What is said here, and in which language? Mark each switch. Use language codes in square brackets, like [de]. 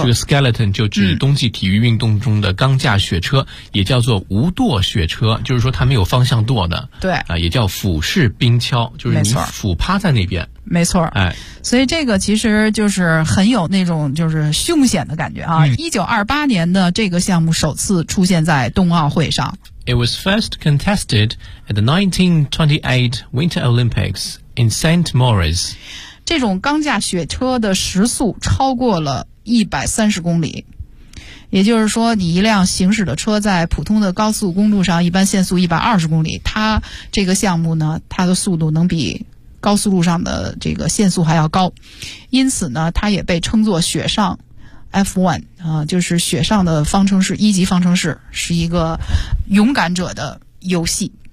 [zh] 这个 skeleton 就指冬季体育运动中的钢架雪车，也叫做无舵雪车，就是说它没有方向舵的。对，也叫俯视冰橇，就是你俯趴在那边。没错，哎，所以这个其实就是很有那种就是凶险的感觉啊。 1928年的这个项目首次出现在冬奥会上。 [en] It was first contested at the 1928 Winter Olympics in St. Moritz. [zh] 这种钢架雪车的时速超过了130公里。也就是说，你一辆行驶的车在普通的高速公路上一般限速120公里，它这个项目呢，它的速度能比高速路上的这个限速还要高，因此呢，它也被称作雪上 F1 啊，就是雪上的方程式，一级方程式，是一个勇敢者的游戏。